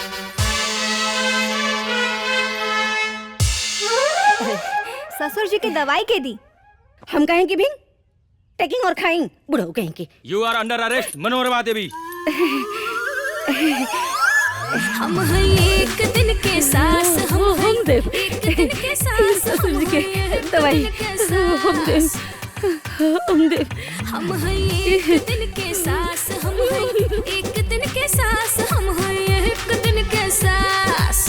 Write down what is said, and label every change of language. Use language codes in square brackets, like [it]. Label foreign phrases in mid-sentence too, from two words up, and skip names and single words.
[bho] ससुर जी की दवाई के दी। हम कहें कि भिंग टेकिंग और खाइंग बुढ़ऊ कहें कि। [en] You are under arrest, मनोरमा देवी। [bho] हम हैं एक दिन के सास, हम देव एक दिन के सास, ससुर जी के दवाई हम देव। हम हैं एक दिन के सास, हम हैं एक दिन के सास, हम हैं एक दिन के सास।